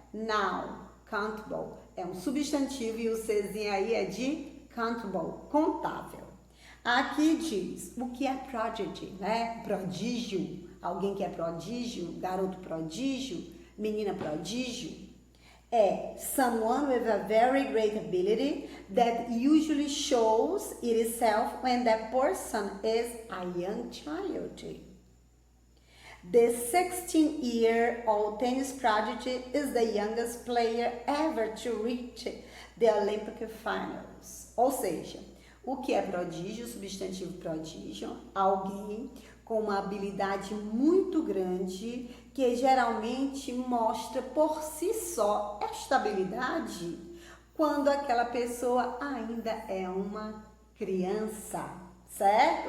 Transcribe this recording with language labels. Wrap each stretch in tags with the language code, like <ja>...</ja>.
<pt>Now, countable, é um substantivo e o Czinho aí é de countable, contável. Aqui diz o que é prodigy, né? Prodígio, alguém que é prodígio, garoto prodígio, menina prodígio.</pt> <en>É someone with a very great ability that usually shows itself when that person is a young child. The 16-year-old tennis prodigy is the youngest player ever to reach the Olympic finals.</en> <pt>Ou seja, o que é prodígio, substantivo prodígio, alguém com uma habilidade muito grande que geralmente mostra por si só esta habilidade quando aquela pessoa ainda é uma criança, certo?</pt>